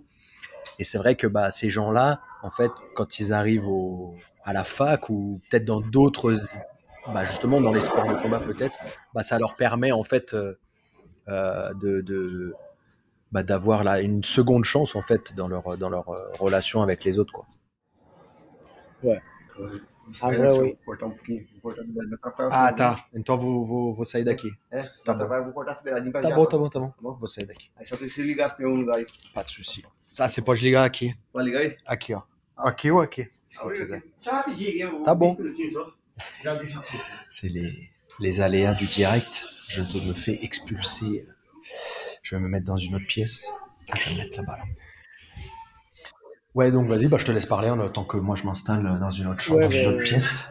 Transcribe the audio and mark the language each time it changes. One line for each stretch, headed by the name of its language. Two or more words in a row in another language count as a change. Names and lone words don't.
French: Et c'est vrai que bah, ces gens-là, en fait, quand ils arrivent à la fac ou peut-être dans d'autres, bah, justement dans les sports de combat peut-être, bah, ça leur permet en fait de bah, d'avoir là une seconde chance en fait dans leur relation avec les autres quoi. Ouais, en vrai, oui.
Portuguese: Ah, tá. Então vou sair daqui. Tá bom. Tá bom, tá bom. Vou sair daqui.
French: Pas de souci. Ça,
Portuguese: você pode ligar aqui. Aqui, ó. Aqui ou aqui, se você quiser. Tá bom.
French: C'est les aléas du direct. Je me fais expulser. Je vais me mettre dans une autre pièce. Ah, je vais me mettre là-bas. Là. Ouais, donc vas-y, bah, je te laisse parler en attendant que moi je m'installe dans une autre chambre, Ouais, dans une autre pièce.